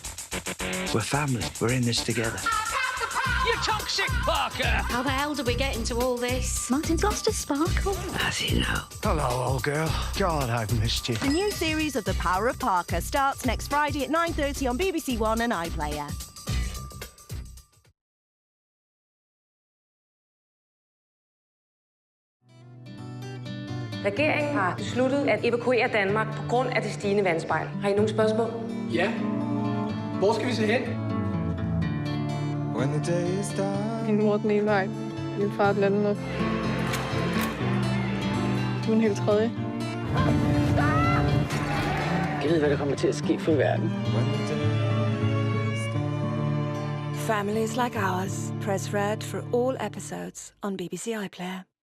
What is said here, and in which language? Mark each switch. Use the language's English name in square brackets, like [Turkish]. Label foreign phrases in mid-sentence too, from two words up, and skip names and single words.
[English] We're family. We're in this together. You toxic, Parker! How the hell did we get into all this? Martin's lost his sparkle. As you know. Hello, old girl. God, I've missed you. The new series of The Power of Parker starts next Friday at 9:30 on BBC4 and iPlayer. [Danish] Regeringen har besluttet at evakuere Danmark på grund af det stigende vandspejl. Har I nogle spørgsmål? Ja. Hvor skal vi se hen? Din mor den ene vej, din far den anden. Du er en helt tredje. Jeg ved, hvad der kommer til at ske for verden. [English] Families like ours. Press red for all episodes on BBC iPlayer.